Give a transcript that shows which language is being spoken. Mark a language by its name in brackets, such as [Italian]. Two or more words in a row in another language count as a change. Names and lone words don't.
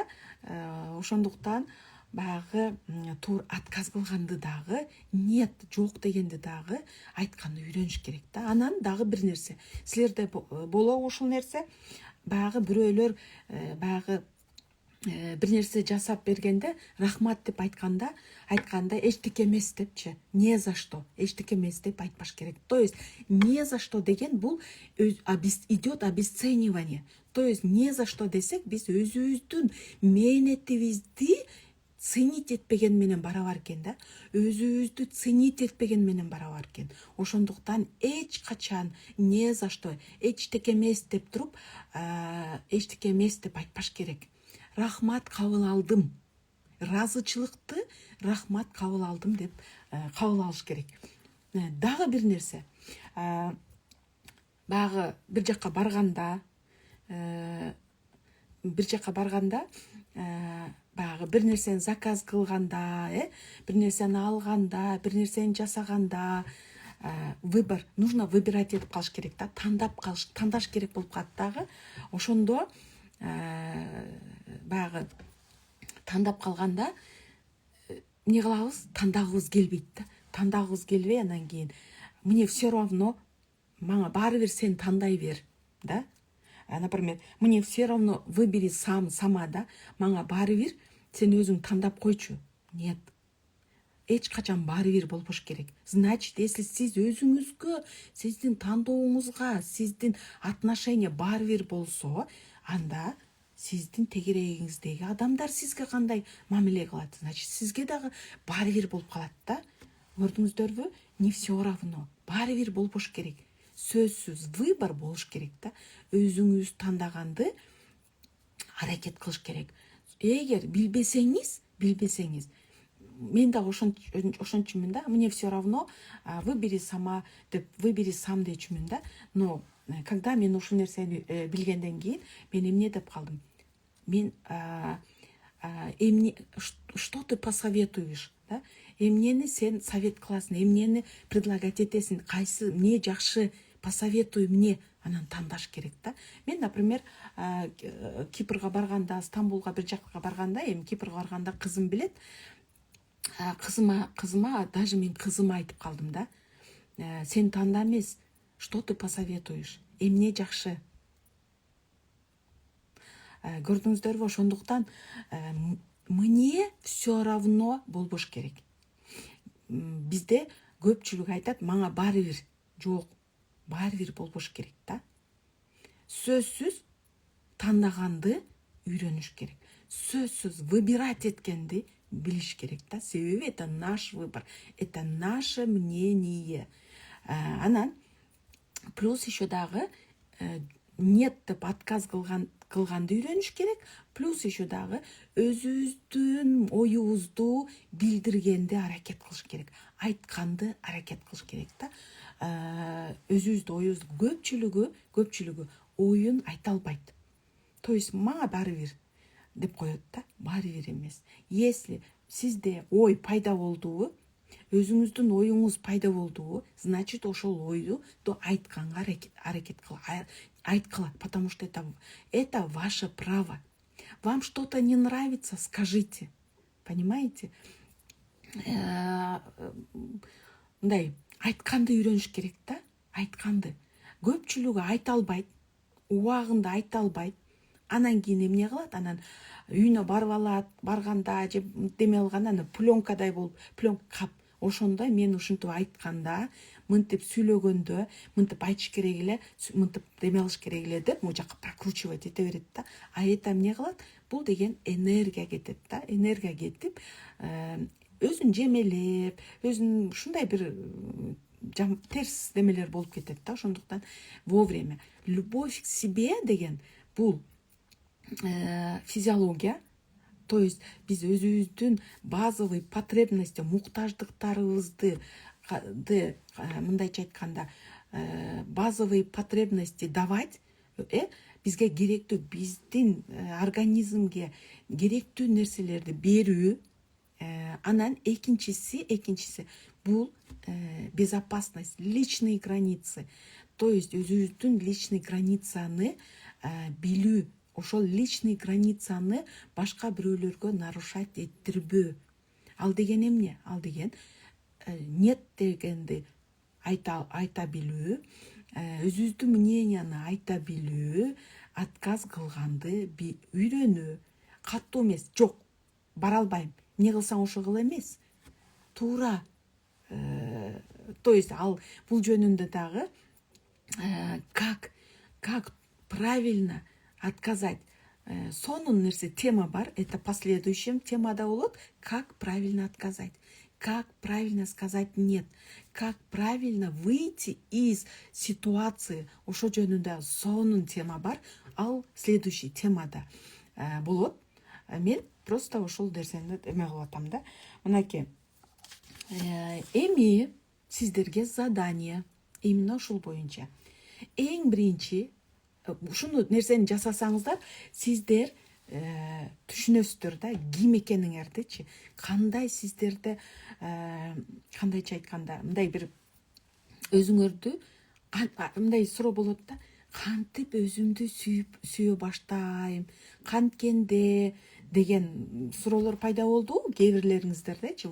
[Kyrgyz] Ошондуктан баягы отказ кылганды дагы, нет, жок дегенди дагы айтканды үйрөнүш керек да. Анан дагы бир нерсе, силерде болобу ушул нерсе? Баягы бирөөлөр баягы бир нерсе жасап бергенде рахмат деп айтканда эчтеке эмес депчи. [Russian] Не за что, [Kyrgyz] эчтеке эмес деп айтпаш керек. [Russian] То есть не за что [Kyrgyz] деген бул [Russian] идет обесценивание. То есть не за что [Kyrgyz] десек биз өзүбүздүн мээнетибизди ценить этпеген менен барабар экен да. Өзүбүздү ценить этпеген менен барабар экен. Ошондуктан эч качан [Russian] не за что, [Kyrgyz] эчтеке эмес деп туруп, эчтеке эмес деп айтпаш керек. Рахмат кабыл алдым. Разычылыкты рахмат кабыл алдым деп кабыл алыш керек. Дагы бир нерсе. Баягы бир жакка барганда, баягы бир нерсени заказ кылганда, бир нерсени алганда, бир нерсени жасаганда, [Russian] выбор, нужно выбирать [Kyrgyz] этип калыш керек да, тандаш керек болуп калат дагы. Ошондо баягы тандап калганда эмне кылабыз? Тандагыбыз келбейт да. Тандагыбыз келбей, анан кийин [Russian] мне все равно, [Kyrgyz] мага баары бир сен тандай бер, да. [Russian] Например, мне все равно выбери сама, [Kyrgyz] да, мага баары бир, сен өзүң тандап койчу. Нет. Эч качан баары бир болбош керек. [Russian] Значит, если [Kyrgyz] сиз өзүңүзгө, сиздин тандооңузга, сиздин отношение баары бир болсо, анда сиздин тегерегиңиздеги адамдар сизге кандай мамиле кылат? Значит, сизге дагы баары бир болуп калат да. Көрдүңүздөрбү? [Russian] Не все равно. [Kyrgyz] Баары бир болбош керек. Сөзсүз выбор болуш керек да. Өзүңүз тандаганды аракет кылыш керек. Эгер билбесеңиз, мен дагы ошончумун да. [Russian] Мне все равно, выбери сама [Kyrgyz] деп, [Russian] выбери сам [Kyrgyz] дечүмүн да. [Russian] Но когда [Kyrgyz] мен ушул нерсени билгенден кийин, мен эмне деп калдым? Мен эмне, [Russian] что ты посоветуешь, [Kyrgyz] да? Эмнени сен совет кыласың, эмнени предлагать этесиң, кайсы эмне жакшы, [Russian] посоветуй мне, [Kyrgyz] анан тандаш керек да. Мен, например, Кипрга барганда, Стамбулга бир жакка барганда, эми Кипрга барганда кызым билет. Кызыма даже мен кызыма айтып калдым да. Сен танда эмес, [Russian] что ты посоветуешь? [Kyrgyz] Эмне жакшы? Көрдүңүздөрбү? Ошондуктан [Russian] мне все равно [Kyrgyz] болбош керек. Бизде көпчүлүк айтат, мага баары бир. Жок, баары бир болбош керек да. Сөзсүз тандаганды үйрөнүш керек. Сөзсүз выбирать эткенди билиш керек да. [Russian] Себеби это наш выбор, это наше мнение. [Kyrgyz] Анан [Russian] плюс еще [Kyrgyz] дагы нет деп отказ кылганды үйрөнүш керек. [Russian] Плюс еще [Kyrgyz] дагы өзүбүздүн оюбузду билдиргенди аракет кылыш керек. Айтканды аракет кылыш керек да. Өзүбүздүн оюбузду көпчүлүгү оюн айта албайт. [Russian] То есть [Kyrgyz] мага баары бир деп коет да. Баары бир эмес. Если сизде ой пайда болдубу, өзүңүздүн оюңуз пайда болдубу, значит ошол ойду айтканга аракет айткыла, [Russian] потому что это ваше право. Вам что-то не нравится, скажите. Понимаете? [Kyrgyz] Мындай айтканды үйрөнүш керек да. Айтканды. Көпчүлүгү айта албайт, убагында айта албайт. Анан кийин эмне кылат? Анан үйүнө барып алат, барганда же деме алганда анан пленкадай болуп, пленка. Ошондо мен ушинтип айтканда, мынтип сүйлөгөндө, мынтип айтыш керек эле, мынтип деме алыш керек эле деп, могу жака прокручивать эте берет да. А это эмне кылат? Бул деген энергия кетет да. Энергия кетип, өзүн жемелеп, өзүн ушундай бир терс демелер болуп кетет да. [Russian] Ошондуктан вовремя любовь к себе [Kyrgyz] деген бул [Russian] физиология. То есть [Kyrgyz] биз өзүбүздүн [Russian] базовый потребности, [Kyrgyz] муктаждыктарыбызды мындайча айтканда, [Russian] базовые потребности давать, [Kyrgyz] бизге керектүү, биздин организмге керектүү нерселерди берүү. Анан экинчиси бул [Russian] безопасность, личные границы. То есть [Kyrgyz] өзүбүздүн [Russian] личный границаны [Kyrgyz] билүү. Ошол [Russian] личный границаны [Kyrgyz] башка бирөөлөргө нарушать эттирбөө. Ал деген эмне? Ал деген нет дегенди айта билүү, өзүбүздүн мненияны айта билүү, отказ кылганды үйрөнүү. Каттуу эмес, жок, бара албайм, эмне кылсаң ошо кыл эмес. Туура. [Russian] То есть [Kyrgyz] ал бул жөнүндө дагы [Russian] как правильно отказать. [Kyrgyz] Сонун нерсе тема бар, [Russian] это последующем [Kyrgyz] темада болот. [Russian] Как правильно отказать, как правильно сказать нет, как правильно выйти из ситуации. [Kyrgyz] Ошо жөнүндө сонун тема бар, ал следующий темада болот. Мен просто ошол нерсени эме кылып атам да. Мынакей, эми сиздерге задание именно ушул боюнча. Эң биринчи ушуну нерсени жасасаңыздар, сиздер түшүнөсүздөр да ким экениңердичи, кандай сиздерде кандайча айтканда, мындай бир өзүңөрдү мындай суроо болот да, кантип өзүмдү сүйө баштайм, канткенде деген суроолор пайда болду кээ бирлериңиздердечи.